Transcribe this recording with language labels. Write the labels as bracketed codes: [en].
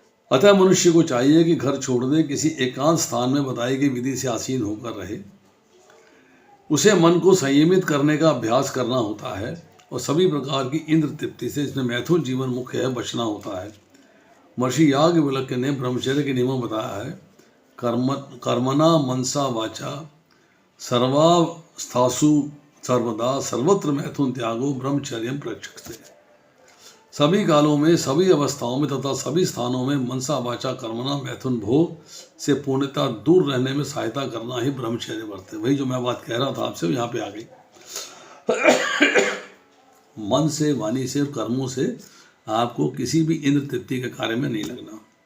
[hi] अतः मनुष्य को चाहिए कि घर छोड़ दे, किसी एकांत स्थान में बताई गई विधि से आसीन होकर रहे. उसे मन को संयमित करने का अभ्यास करना होता है और सभी प्रकार की इंद्र तृप्ति से, इसमें मैथुन जीवन मुख्य है, बचना होता है. महर्षि याज्ञवल्क्य ने ब्रह्मचर्य के नियमों बताया है. [sa] कर्मणा मनसा वाचा सर्वावस्थासु सर्वदा सर्वत्र मैथुन त्यागो ब्रह्मचर्यम प्रचक्षते. [hi] सभी कालों में, सभी अवस्थाओं में तथा सभी स्थानों में मनसा वाचा कर्मणा मैथुन भोग से पूर्णतः दूर रहने में सहायता करना ही ब्रह्मचर्य व्रत है. वही जो मैं बात कह रहा था आपसे, यहाँ पे आ गई. मन से, वाणी से और कर्मों से आपको किसी भी इंद्र तृप्ति के कार्य में नहीं लगना.